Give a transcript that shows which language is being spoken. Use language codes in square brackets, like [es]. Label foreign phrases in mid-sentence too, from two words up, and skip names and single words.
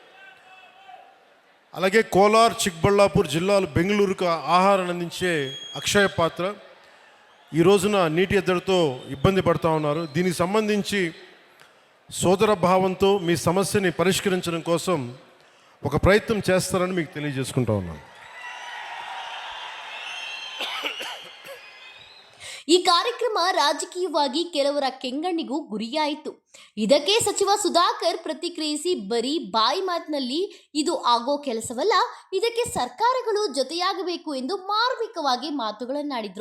[te] అలాగే కోలార్, చిక్కబళ్ళాపూర్ జిల్లాలు బెంగళూరుకు ఆహారాన్ని అందించే అక్షయ పాత్ర ఈ రోజున నీటి ఎద్దడితో ఇబ్బంది పడుతూ ఉన్నారు. దీనికి సంబంధించి సోదర భావంతో మీ సమస్యని పరిష్కరించడం కోసం ఒక ప్రయత్నం చేస్తారని మీకు తెలియజేసుకుంటా ఉన్నాను. [kn] ಈ ಕಾರ್ಯಕ್ರಮ ರಾಜಕೀಯವಾಗಿ ಕೆಲವರ ಕೆಂಗಣ್ಣಿಗೂ ಗುರಿಯಾಯಿತು. ಇದಕ್ಕೆ ಸಚಿವ ಸುಧಾಕರ್ ಪ್ರತಿಕ್ರಿಯಿಸಿ, ಬರೀ ಬಾಯಿ ಮಾತಿನಲ್ಲಿ ಇದು ಆಗೋ ಕೆಲಸವಲ್ಲ, ಇದಕ್ಕೆ ಸರ್ಕಾರಗಳು ಜೊತೆಯಾಗಬೇಕು ಎಂದು ಮಾರ್ಮಿಕವಾಗಿ ಮಾತುಗಳನ್ನಾಡಿದ್ರು.